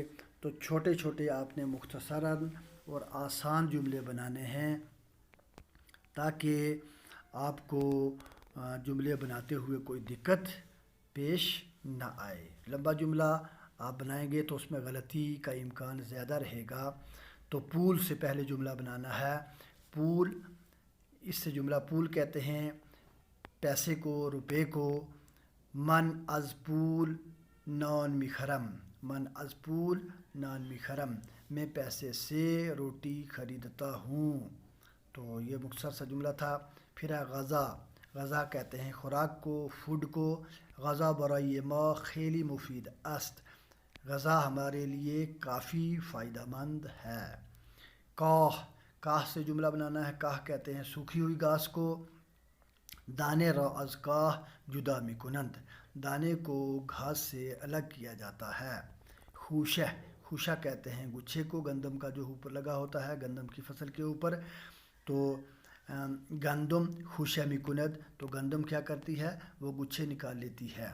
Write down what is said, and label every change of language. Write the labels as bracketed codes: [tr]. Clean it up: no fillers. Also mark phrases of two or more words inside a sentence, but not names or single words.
[ur] تو چھوٹے چھوٹے آپ نے مختصراً اور آسان جملے بنانے ہیں تاکہ آپ کو جملے بناتے ہوئے کوئی دقت پیش نہ آئے۔ لمبا جملہ آپ بنائیں گے تو اس میں غلطی کا امکان زیادہ رہے گا۔ تو پول سے پہلے جملہ بنانا ہے، پول، اس سے جملہ پول کہتے ہیں پیسے کو، روپے کو۔ [fa] من از پول نان میخرم، من از پول نان میخرم، [ur] میں پیسے سے روٹی خریدتا ہوں۔ تو یہ مختصر سا جملہ تھا۔ پھر ہے غذا، غذا کہتے ہیں خوراک کو، فوڈ کو۔ [fa] غذا برای ما خیلی مفید است، [ur] غذا ہمارے لیے کافی فائدہ مند ہے۔ کاہ، کاہ سے جملہ بنانا ہے، کاہ کہتے ہیں سوکھی ہوئی گھاس کو۔ [fa] دانے را از کاہ جدا میکنند، [ur] دانے کو گھاس سے الگ کیا جاتا ہے۔ خوشہ، خوشہ کہتے ہیں گچھے کو، گندم کا جو اوپر لگا ہوتا ہے گندم کی فصل کے اوپر۔ تو [fa] گندم خوشہ میکند، [ur] تو گندم کیا کرتی ہے، وہ گچھے نکال لیتی ہے۔